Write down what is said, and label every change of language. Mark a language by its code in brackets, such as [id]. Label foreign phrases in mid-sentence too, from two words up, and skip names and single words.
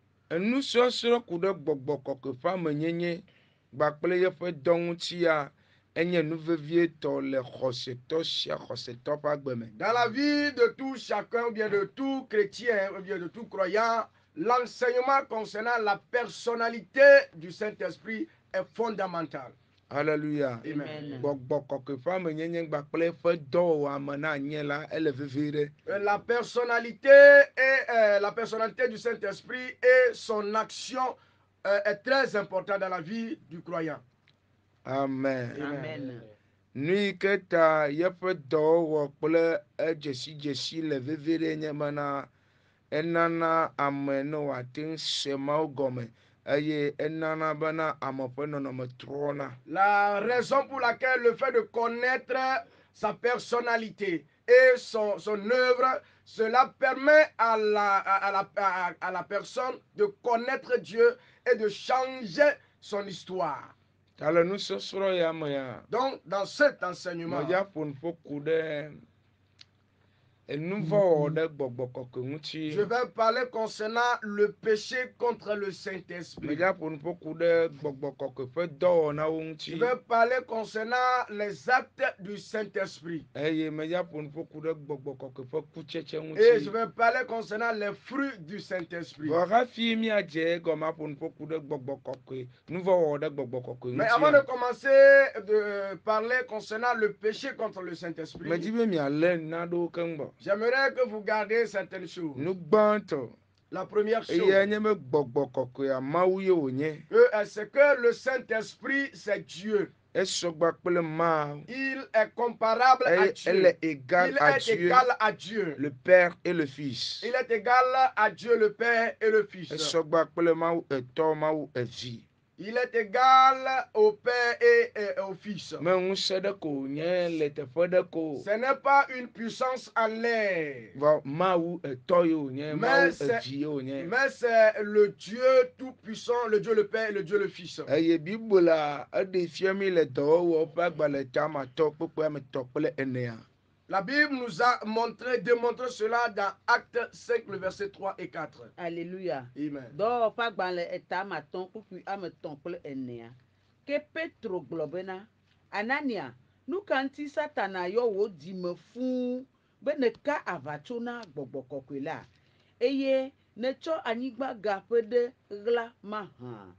[fr] Dans la vie de tout chacun, ou bien de tout chrétien, ou bien de tout croyant, l'enseignement concernant la personnalité du Saint-Esprit est fondamental. Alléluia. Amen. La personnalité du Saint-Esprit et son action est très important dans la vie du croyant. Amen. Amen. [ee] Nu yi ke ta yeƒe dɔwɔwɔ kple edzesidzesi le vevie ɖe nye mena enana ame ne wòate ŋu se Mawu gɔme eye enana bena ame ƒe nɔnɔme trɔna. [fr] La raison pour laquelle le fait de connaître sa personnalité et son œuvre, cela permet à la personne de connaître Dieu et de changer son histoire. [ee] Ta le nusɔsrɔ̃ ya me ya, [fr] Donc, dans cet enseignement, [ee] medza ƒo nu ƒo ku ɖe enu vɔ̃ wɔ ɖe Gbɔgbɔ Kɔkɔe ŋuti. [fr] je vais parler concernant le péché contre le Saint-Esprit. [ee] Medza ƒo nu ƒo ku ɖe Gbɔgbɔ Kɔkɔe ƒe dɔwɔnawo ŋuti. [fr] Je vais parler concernant les actes du Saint-Esprit. [ee] Eye medza ƒo nu ƒo ku ɖe Gbɔgbɔ Kɔkɔe ƒe kutsetse [fr] Et je [ee] ŋuti. [fr] vais parler concernant les fruits du Saint-Esprit. [ee] Vɔ hafi miadze egɔme aƒo nu ƒo ku ɖe Gbɔgbɔ Kɔkɔe, nu vɔ̃ wɔ ɖe Gbɔgbɔ Kɔkɔe [fr] Mais avant de [ee] ŋuti. [fr] commencer de parler concernant le péché contre le Saint-Esprit, [ee] Medi be mialé naɖewo keŋ gbɔ. [fr] j'aimerais que vous gardiez certaines choses. [ee] Nu gbãtɔ [fr] La première chose, [ee] eye nye be Gbɔgbɔ Kɔkɔea Mawu ye wònye. [fr] c'est que le Saint-Esprit, c'est Dieu. [ee] Esɔgba kple Mawu. [fr] Il est comparable à Elle Dieu. est égale Il à est Dieu, égal à Dieu. le Père et le Fils. Il est égal à Dieu le Père et le Fils. [ee] Esɔgba kple Mawu etɔ, Mawu evi. [fr] Il est égal au Père et au Fils. [ee] Me ŋusẽ ɖe ko wònye le teƒe ɖe ko. [fr] Ce n'est pas une puissance en l'air, [ee] Vɔ Mawu etɔ ye wònye, Mawu evi ye wònye. [fr] mais c'est le Dieu tout-puissant, le Dieu le Père et le Dieu le Fils. [ee] Eye Bibla eɖe fia mi le dɔwɔwɔ ƒe agbalẽ tamatɔ kpekpe ametɔ kple enea. [fr] La Bible nous a démontré cela dans Actes 5, le verset 3 et 4. Alléluia. Amen. [ee] Dɔwɔƒe agbalẽ etamatɔ̃ kpukpui ametɔ̃ kple enea. Ke Petro gblɔ bena, Anania, nu ka ŋuti Satana yɔ wò dzime fũu be nèka aʋatso na Gbɔgbɔ Kɔkɔe la, eye nètsɔ anyigba gaƒe ɖe ɣla mahã.